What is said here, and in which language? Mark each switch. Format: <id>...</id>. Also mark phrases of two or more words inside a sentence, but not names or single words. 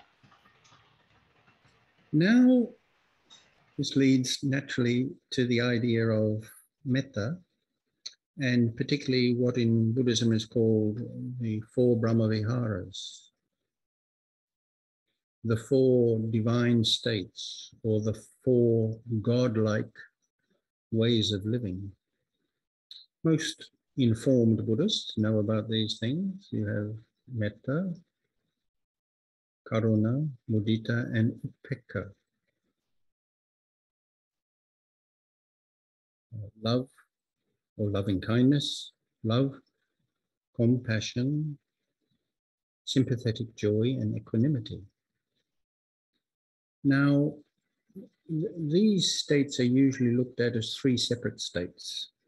<en>Now, this leads naturally to the idea of metta, and particularly what in Buddhism is called the 4 Brahmaviharas, the 4 divine states, or the 4 godlike ways of living. Most informed Buddhists know about these things. You have</en> <pi>metta, karuna, mudita,</pi> <en>and upekkha. Love or loving kindness, love, compassion, sympathetic joy, and equanimity. Now, these states are usually looked at as 3 separate states.</en>